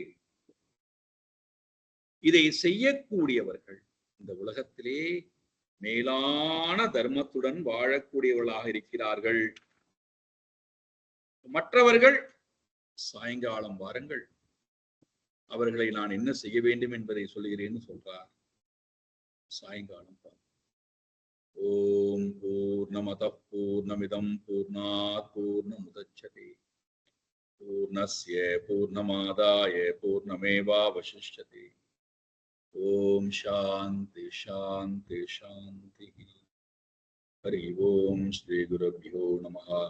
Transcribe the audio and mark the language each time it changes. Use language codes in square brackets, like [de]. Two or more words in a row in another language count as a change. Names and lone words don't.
[ta] இதை செய்யக்கூடியவர்கள் இந்த உலகத்திலே மேலான தர்மத்துடன் வாழக்கூடியவர்களாக இருக்கிறார்கள். மற்றவர்கள் சாயங்காலம் வாருங்கள், அவர்களை நான் என்ன செய்ய வேண்டும் என்பதை சொல்லுகிறேன்னு சொல்றார். [sa] சாயங்காலம் ॐ पूर्णमदः पूर्णमिदम् पूर्णात् पूर्णमुदच्यते पूर्णस्य पूर्णमादाय पूर्णमेवावशिष्यते. ॐ शान्ति शान्ति शान्ति. हरि ॐ श्री गुरुभ्यो नमः.